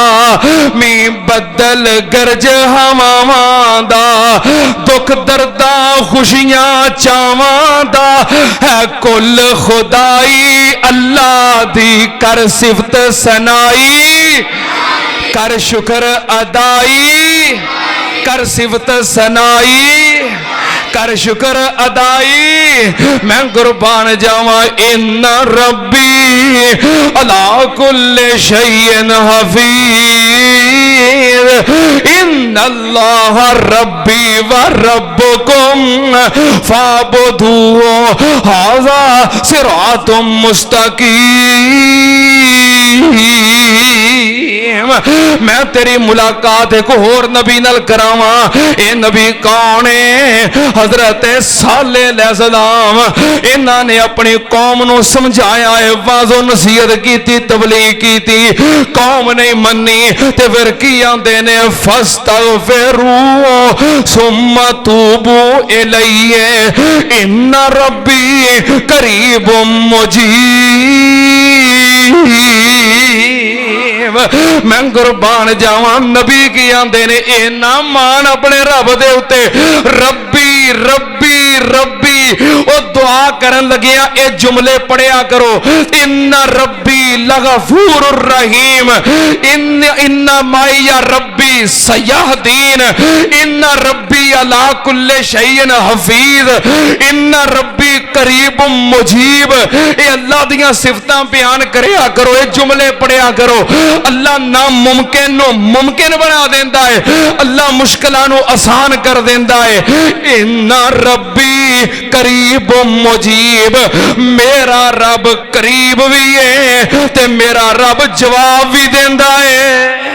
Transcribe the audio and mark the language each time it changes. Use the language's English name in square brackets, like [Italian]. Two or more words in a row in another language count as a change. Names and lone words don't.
[Punjabi] میں بدل گرج ہواواں دا، دکھ درداں خوشیاں چاواں دا ہے کل خدائی، اللہ دی کر صفت ثنائی، کر شکر ادائی، کر صفت ثنائی، کر شکر ادائی. میں قربان جاواں [Arabic] إن ربي على كل شيء حفيظ، إن الله ربي وربكم فاعبدوه هذا صراط مستقيم. [Punjabi] میں تیری ملاقات ایک ہور نبی نال کراواں. اے نبی کون ہے؟ حضرت صالح علیہ السلام. انہاں نے اپنی قوم نوں سمجھایا ہے، وعظ و نصیحت کی، تبلیغ کی، قوم نہیں منی تے فیر کی آندے نے [Arabic] فاستغفروه ثم توبوا إليه إن ربي قريب مجيب. [Punjabi] میں قربان جاواں نبی کی آندے نے اینا مان اپنے رب دے اتے، ربی ربی ربی. او دعا کرن لگیاں اے جملے پڑھیا کرو, [Arabic] إن ربي لغفور رحيم، إن معي ربي سيهدين، إن ربي على كل شيء حفيظ، إن ربي قريب مجيب. [Punjabi] اے اللہ دیاں صفتاں بیان کریا کرو، اے جملے پڑھیا کرو. اللہ ناممکن نوں ممکن بنا دیندا ہے، اللہ مشکلاں نوں آسان کر دیندا ہے. [Arabic] إن ربي قريب مجيب, [Punjabi] میرا رب قریب بھی ہے تے میرا رب جواب بھی دیندا ہے.